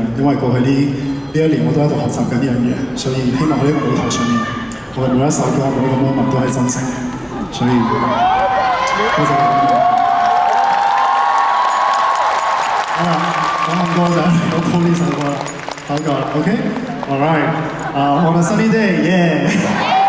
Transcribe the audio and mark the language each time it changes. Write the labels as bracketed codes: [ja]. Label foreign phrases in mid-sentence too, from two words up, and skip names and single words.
[yue] 因為過去呢1年我都喺度學習緊呢樣嘢，所以希望喺呢個舞台上面，我嘅每一首歌、每一個 moment 都係真誠嘅。所以多謝你。好啦，講咁多就我鋪呢首歌啦，好夠啦 ， [en] OK，all right，on a sunny day，yeah。